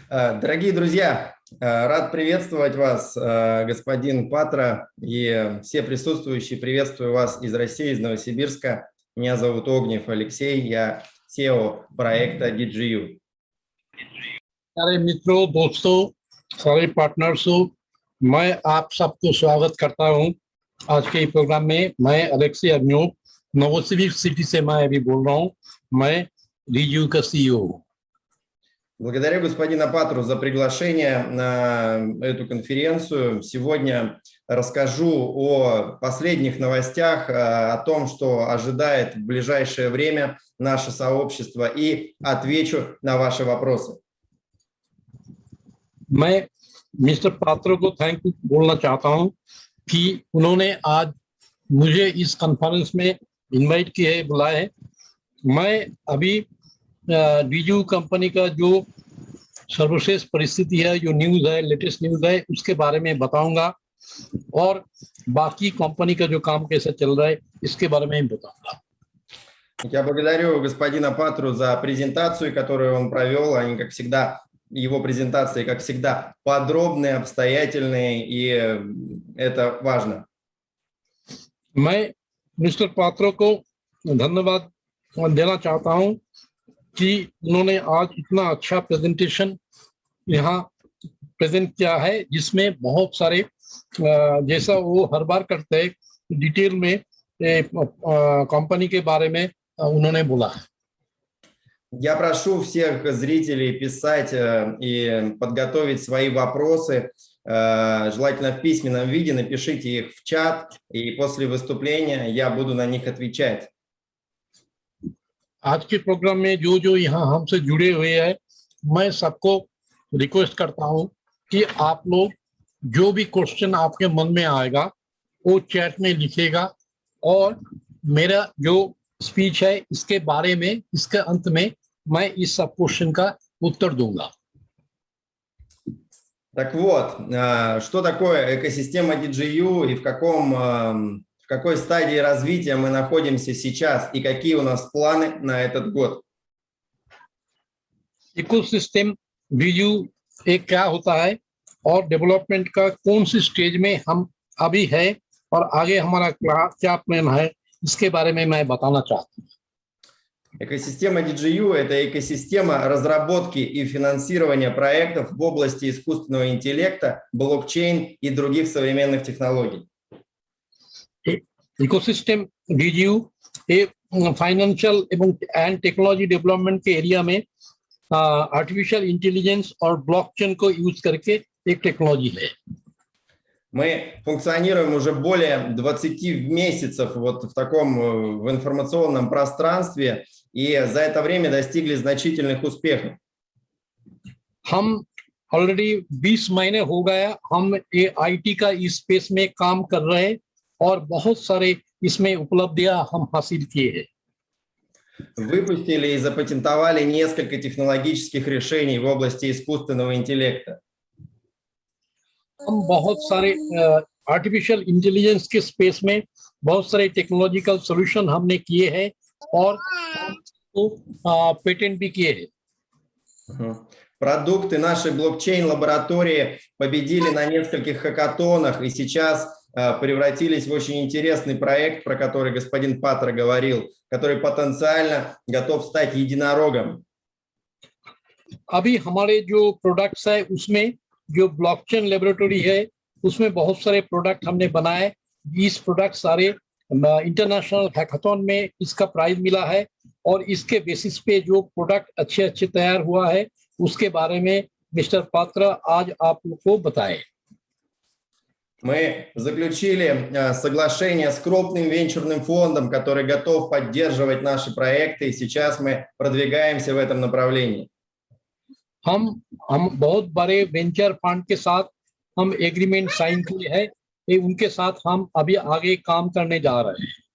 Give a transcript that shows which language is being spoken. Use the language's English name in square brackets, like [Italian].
[Russian] Дорогие друзья, рад приветствовать вас, господин Патра, и все присутствующие. Приветствую вас из России, из Новосибирска. Меня зовут Огнев Алексей, я SEO проекта DGU. [Hindi] सारे मित्रों, दोस्तों, सारे पार्टनर्सों, मैं आप सबको स्वागत करता हूं आज के प्रोग्राम में। मैं अलेक्सी उग्नेप, नवोसिबिर्स्क सिटी से मैं अभी बोल रहा हूं। मैं DGU का CEO हूं। [Russian] Благодарю господина Патру за приглашение на эту конференцию. Сегодня расскажу о последних новостях, о том, что ожидает в ближайшее время наше сообщество, и отвечу на ваши вопросы. [Hindi] मैं मिस्टर पात्रो को थैंक यू बोलना चाहता हूं कि उन्होंने आज मुझे इस कॉन्फ्रेंस में इनवाइट किया है, बुलाया है। मैं अभी DGU कंपनी का जो सर्वश्रेष्ठ परिस्थिति है, जो न्यूज़ है, लेटेस्ट न्यूज़ है, उसके बारे में बताऊंगा, और बाकी कंपनी का जो काम कैसे चल रहा है इसके बारे में बताऊंगा। [Russian] Я благодарю господина Патру за презентацию, которую он провел. Они, как всегда, его презентации, как всегда, подробные, обстоятельные, и это важно. [Hindi] मैं मिस्टर पात्रो को धन्यवाद देना चाहता हूं कि उन्होंने आज इतना अच्छा प्रेजेंटेशन यहाँ प्रेजेंट किया है, जिसमें बहुत सारे जैसा वो हर बार करते हैं, डिटेल में कंपनी के बारे में उन्होंने बोला है। [Russian] Я прошу всех зрителей писать и подготовить свои вопросы, желательно в письменном виде, напишите их в чат, и после выступления я буду на них отвечать. [Hindi] आज के प्रोग्राम में जो यहाँ हमसे जुड़े हुए हैं, मैं सबको रिक्वेस्ट करता हूँ कि आप लोग जो भी क्वेश्चन आपके मन में आएगा वो चैट में लिखेगा, और मेरा जो स्पीच है इसके बारे में, इसके अंत में मैं इस सब क्वेश्चन का उत्तर दूंगा। [Russian] Так вот, что такое экосистема DGU и в какой стадии развития мы находимся сейчас и какие у нас планы на этот год? [Hindi] इकोसिस्टम DGU एक क्या होता है और डेवलपमेंट का कौन सी स्टेज में हम अभी है, और आगे हमारा क्या प्लान है, इसके बारे में मैं बताना चाहता हूँ। [Russian] Экосистема DGU – это экосистема разработки и финансирования проектов в области искусственного интеллекта, блокчейн и других современных технологий. [Hindi] इकोसिस्टम DGU एक फाइनेंशियल एंड टेक्नोलॉजी डेवलपमेंट के एरिया में आर्टिफिशियल इंटेलिजेंस और ब्लॉकचेन को यूज करके एक टेक्नोलॉजी है। [Russian] Мы функционируем уже более 20 месяцев вот в таком в информационном пространстве, и за это время достигли значительных успехов. [Hindi] हम ऑलरेडी 20 महीने हो गया हम IT का इस स्पेस में काम कर रहे हैं, और बहुत सारे इसमें उपलब्धियां हम हासिल किए हैं। [Russian] Выпустили и запатентовали несколько технологических решений в области искусственного интеллекта. [Hindi] हम बहुत सारे आर्टिफिशियल इंटेलिजेंस के स्पेस में बहुत सारे टेक्नोलॉजिकल सॉल्यूशन हमने किए हैं, और पेटेंट भी किए हैं। [Russian] Продукты нашей блокчейн-лаборатории победили на нескольких хакатонах, и сейчас превратились в очень интересный проект, про который господин Патра говорил, который потенциально готов стать единорогом. [Hindi] अभी हमारे जो प्रोडक्ट्स है उसमें जो ब्लॉकचेन लेबोरेटरी है उसमें बहुत सारे प्रोडक्ट हमने बनाए। 20 प्रोडक्ट सारे इंटरनेशनल हैकाथॉन में इसका प्राइज मिला है और इसके बेसिस पे जो प्रोडक्ट अच्छे अच्छे तैयार हुआ है उसके बारे में मिस्टर पात्रा आज आप लोग को बताएं। [Russian] Мы заключили соглашение с крупным венчурным фондом, который готов поддерживать наши проекты, и сейчас мы продвигаемся в этом направлении. [Hindi] हम बहुत बड़े वेंचर फंड के साथ हम एग्रीमेंट साइन किए हैं, उनके साथ हम अभी आगे काम करने जा रहे हैं।